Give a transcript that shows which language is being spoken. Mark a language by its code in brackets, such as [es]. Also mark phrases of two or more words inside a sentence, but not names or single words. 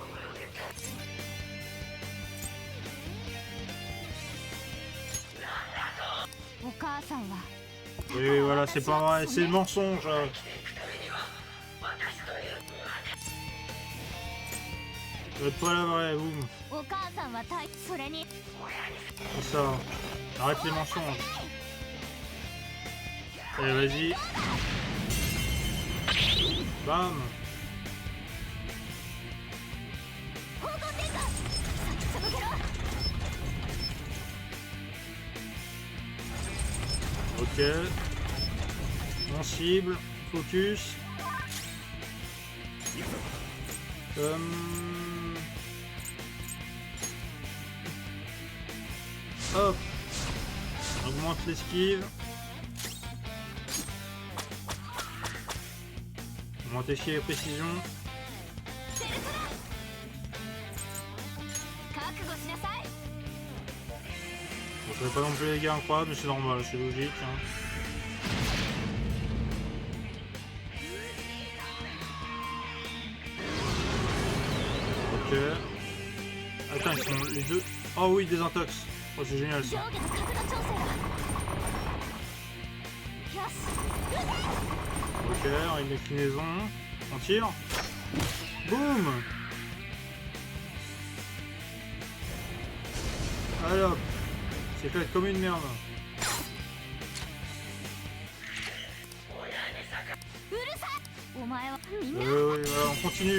[fr] Oui, voilà, c'est pas vrai, c'est le mensonge. Vous êtes pas la vraie, vous. [ja] お母さんはそれに [fr] C'est ça. Arrête les mensonges. Allez, vas-y. Bam. Ok. On cible. Focus. Hop. On augmente l'esquive. Augmente l'esquive et précision. [ja] 覚悟しなさい [fr] Bon, je fais pas non plus les dégâts incroyables, mais c'est normal, c'est logique. Hein. Ok. Attends, ils sont les deux. Oh oui, des intox. Oh, c'est génial [ja] 上 [fr] ça. [ja] 下の角度調整だよし [fr] Ok, une déclinaison. On tire. Boum. Allez hop. C'est fait comme une merde. Oui, voilà, on continue.